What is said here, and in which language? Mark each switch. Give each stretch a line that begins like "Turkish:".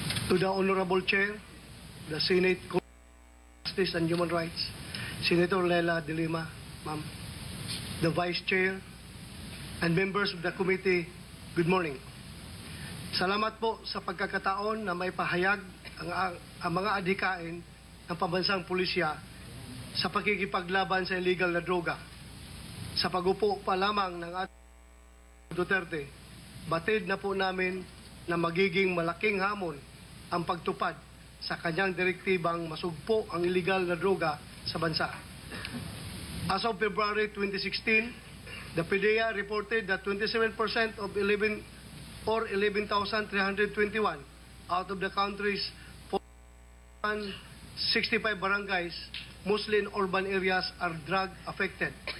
English: To the Honorable Chair, the Senate Committee on Justice and Human Rights, Senator Lela de Lima, ma'am, the Vice Chair, and members of the committee, good morning.
Filipino: Salamat po sa pagkakataon na may pahayag ang mga adhikain ng pambansang pulisya sa pakikipaglaban sa illegal na droga. Sa pagupo pa lamang ng ating Duterte, batid na po namin na magiging malaking hamon ang pagtupad sa kanyang direktibang masugpo ang illegal na droga sa bansa.
English: As of February 2016, the PDEA reported that 27% of 11,321 out of the country's 465 barangays, mostly in urban areas, are drug affected.